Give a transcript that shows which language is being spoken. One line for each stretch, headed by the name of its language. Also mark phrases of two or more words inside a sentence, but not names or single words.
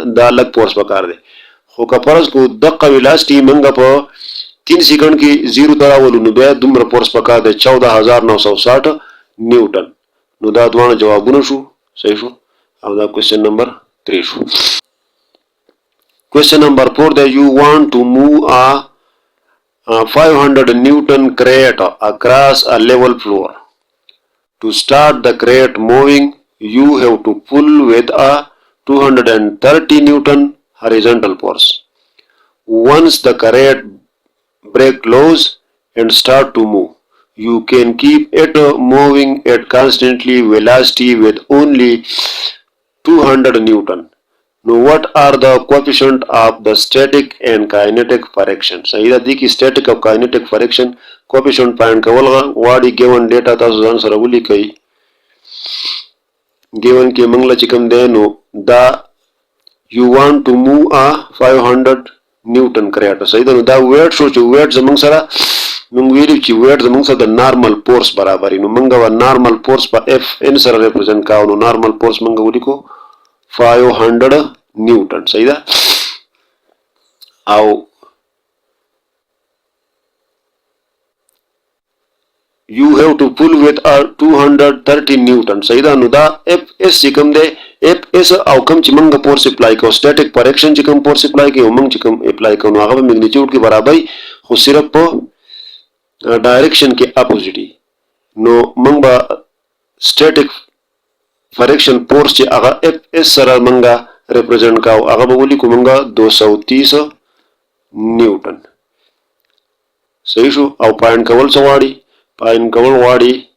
Pashto: دا لګ فورس پکار دی خو که فرض کو دغه ویلاسټي موږ په 3 سیکنډ کې زیرو ته راولو نو بیا دومره فورس پکار دی 14960 نیوټن نو دا دوه جوابونه شو صحیح شو او دا
English: question number
Pashto: 3 شو
English: question number
Pashto: 4
English: that you want to move a 500 Newton crate across a level floor. To start the crate moving, you have to pull with a 230 Newton horizontal force. Once the crate breaks loose and start to move, you can keep it moving at constantly velocity with only 200 Newton. Now what are the coefficient of the static and kinetic friction?
Pashto: صحیح ده دي کې static او
English: kinetic friction coefficient find
Pashto: کول غواړي
English: given data
Pashto: تاسو ځان سره ولیکئ given کې موږ له چې کوم دی نو دا
English: you want to move a 500 Newton crate
Pashto: صحیح ده نو دا weight شو چې weight زموږ سره موږ ویلو چې weight زموږ سره د
English: normal force
Pashto: برابر نو موږ و
English: normal force
Pashto: په Fn سره represent کاو نو
English: normal force
Pashto: موږ ولیکو 500 نیوټن صحیح ده او
English: you have to pull with a
Pashto: 230 نیوټن صحیح ده نو دا Fs چې کوم دی Fs او کوم چې موږ
English: force apply
Pashto: کوو
English: static friction
Pashto: چې کوم
English: force apply
Pashto: کوو موږ چې کوم اپلای کوو هغه په میګنیټیوډ کې برابرۍ خو صرف په ډایرکشن کې اپوزیټ نو موږ به
English: static friction
Pashto: فورس چې هغه Fs سره موږ represent کاو هغه به ولیکو موږ 230 نیوټن صحیح شو او پاین کول څه غواړي پاین کول غواړي